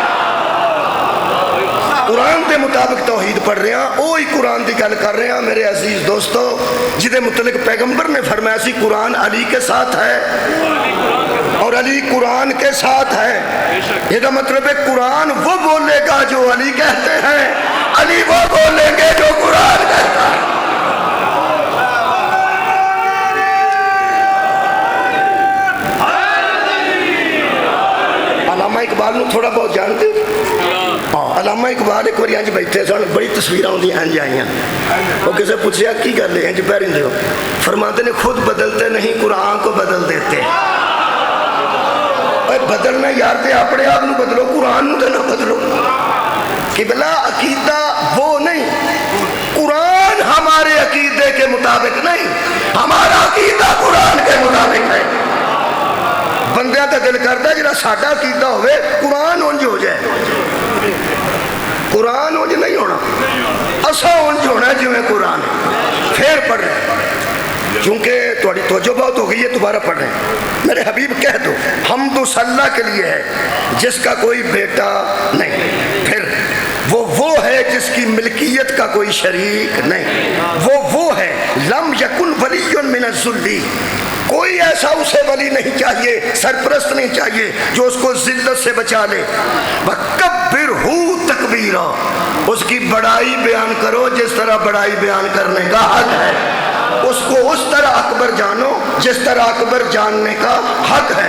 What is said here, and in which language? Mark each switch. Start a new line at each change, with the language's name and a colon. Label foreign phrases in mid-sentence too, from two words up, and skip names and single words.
Urdu: قرآن کے مطابق توحید پڑھ رہے ہیں، وہی قرآن
Punjabi: کی گل
Urdu: کر رہے ہیں میرے عزیز دوستو، جہدے متعلق پیغمبر نے فرمایا سی قرآن علی کے ساتھ ہے اور علی قرآن کے ساتھ ہے، یہ مطلب ہے قرآن وہ بولے گا جو علی کہتے ہیں، علی وہ بولیں گے جو قرآن کہتا ہے۔
Punjabi: علامہ اقبال نو تھوڑا بہت جانتے ہو؟ علامہ اقبال ایک باری انج بیٹھے سن، بڑی تصویراں ہوندیاں انج آئیاں، وہ کسے پوچھیا کی گل ہے انج پہرندے ہو، فرماتے نے
Urdu: خود بدلتے نہیں قرآن کو بدل دیتے۔
Punjabi: اے بدلنا یار تے اپنے آپ نو بدلو، قرآن نو تے نہ بدلو۔
Urdu: قبلہ عقیدہ وہ نہیں، قرآن ہمارے عقیدے کے مطابق نہیں، ہمارا عقیدہ قرآن کے مطابق ہے۔
Punjabi: بندیاں تے دل کرتا ہے جڑا ساڈا عقیدہ ہوئے قرآن اونج ہو جائے، قرآن اونج نہیں ہونا، اسا اونج ہونا ہے جویں قرآن ہے۔
Urdu: پھر پڑھ رہے ہیں چونکہ تھوڑی توجہ بہت ہو گئی ہے، دوبارہ پڑھ رہے ہیں، میرے حبیب کہہ دو حمد و صلاح کے لیے ہے جس کا کوئی بیٹا نہیں، پھر وہ ہے جس کی ملکیت کا کوئی شریک نہیں، وہ ہے
Arabic: لم یکن ولی من الذل،
Urdu: کوئی ایسا اسے ولی نہیں چاہیے، سرپرست نہیں چاہیے جو اس کو ذلت سے بچا لے۔
Arabic: وَكَبِّرْهُ تَكْبِيرًا،
Urdu: اس کی بڑائی بیان کرو جس طرح بڑائی بیان کرنے کا حق ہے، اس کو اس طرح اکبر جانو جس طرح اکبر جاننے کا حق ہے۔